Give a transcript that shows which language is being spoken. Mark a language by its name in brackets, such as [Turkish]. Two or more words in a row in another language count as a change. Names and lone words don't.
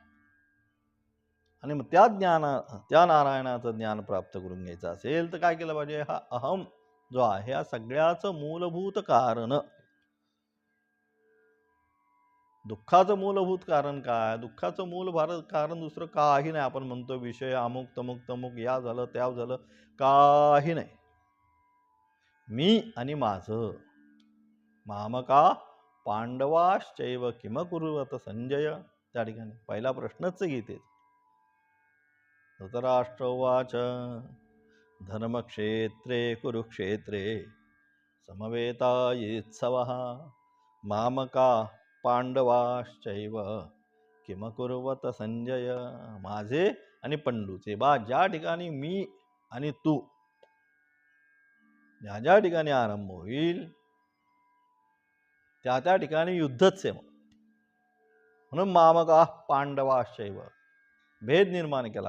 [Marathi] आणि मग त्या नारायणाचं ज्ञान प्राप्त करून घ्यायचं असेल तर काय केलं पाहिजे, हा अहम जो आहे या सगळ्याचं मूलभूत कारण. दुःखाचं मूलभूत कारण काय, दुःखाचं मूल कारण दुसरं काही नाही. आपण म्हणतो विषय अमुक तमुक तमुक, या झालं त्या झालं, काही नाही. मी आणि माझं. [Sanskrit] मामका पांडवाश्चैव किम कुर्वत संजय. [Marathi] त्या ठिकाणी पहिला प्रश्नच गीतेत. [Sanskrit] धृतराष्ट्र उवाच धर्मक्षेत्रे कुरुक्षेत्रे समवेतायेत्सवः मामका पांडवाश्चैव किम कुर्वत संजय. [Marathi] माझे आणि पंडूचे, ज्या ठिकाणी मी आणि तू, ज्या ज्या ठिकाणी आरंभ होईल त्या त्या ठिकाणी युद्धच आहे. म्हणून [Sanskrit] मामका पांडवाश्चैव, [Marathi] भेद निर्माण केला.